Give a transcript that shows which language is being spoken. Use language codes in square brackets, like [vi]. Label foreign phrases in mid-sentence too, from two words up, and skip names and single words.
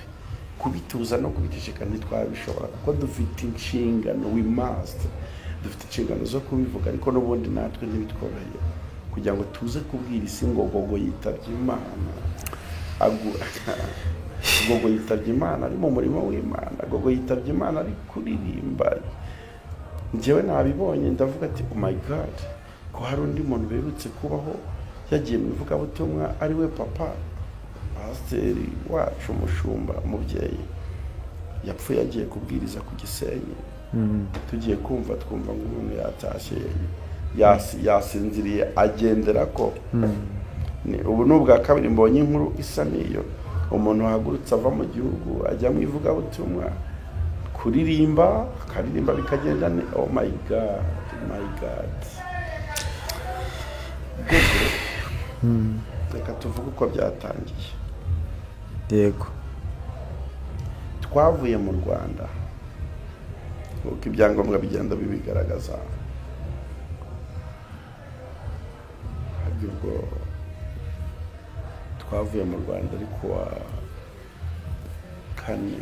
[rw] Kubituza no kubiceceka ntitwabishobora kuko dufite inshingano, [en] we must, [rw] dufite inshingano zo kubivuga, ariko n'ubundi natwe ntibitworoheye kugira ngo tuze kubwira isi ngo Gogo yitabye Imana. Gogo yitabye Imana ari mu murimo w'Imana, Gogo yitabye Imana ari kuririmba. Njyewe nabibonye ndavuga ati [en] oh my God, [rw] ko hari undi muntu berutse kubaho yagiye mu ivugabutumwa ari we papa pasiteri wacu, umushumba, umubyeyi, yapfuye yagiye kubwiriza ku Gisenyi. Tugiye kumva twumva nk'umuntu yatashye yasinziriye agendera ko. Ubu n'ubwa kabiri mbonye inkuru isa n'iyo, umuntu wahagurutse ava mu gihugu ajya mu ivugabutumwa kuririmba, akaririmba bikagenda ne. [en] Oh my God, my God. [rw] Reka tuvuge uko byatangiye. Yego, twavuye mu Rwanda uko ibyangombwa bigenda bibigaragaza. Ubwo twavuye mu Rwanda ariko wa kane.